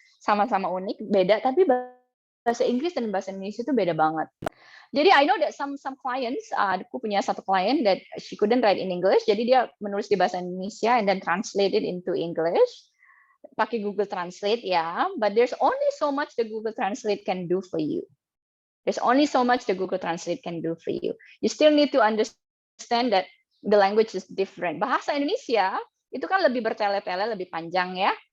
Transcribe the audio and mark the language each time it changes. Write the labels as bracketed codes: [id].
[id] Sama-sama unik, beda, tapi bahasa Inggris dan bahasa Indonesia itu beda banget. Jadi [en] I know that some clients, [id] aku punya satu client [en] that she couldn't write in English, [id] jadi dia menulis di bahasa Indonesia [en] and then translate it into English. [id] Pakai Google Translate ya, [en] but there's only so much the Google Translate can do for you. There's only so much the Google Translate can do for you. You still need to understand that the language is different. [id] Bahasa Indonesia itu kan lebih bertele-tele, lebih panjang ya.